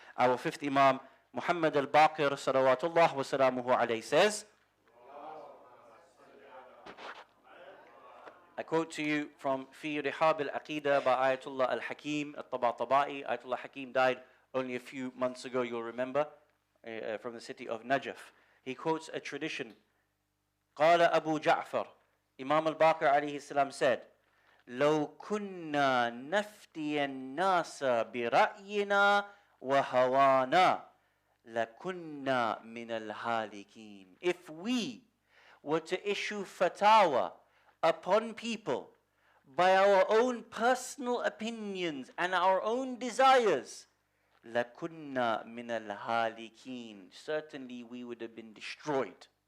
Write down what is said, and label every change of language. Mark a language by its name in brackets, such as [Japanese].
[English] Our fifth Imam, Muhammad al-Baqir salawatullah wa salamuhu alayhi, says, I quote to you from Fi Rihab al-Aqidah by Ayatollah al-Hakim al-Tabatabai. Ayatollah Hakim died only a few months ago, you'll remember, from the city of Najaf. He quotes a tradition. [Arabic] قال [English] Abu Jaffer, Imam al-Baqir alayhi salam said, [Arabic] لو كنا نفتي الناس برأينا وهوانا لكنا من الهالكين. [English] If we were to issue fatwa upon people by our own personal opinions and our own desires, [Arabic] لَكُنَّا مِنَ الْهَالِكِينَ, [English] certainly we would have been destroyed.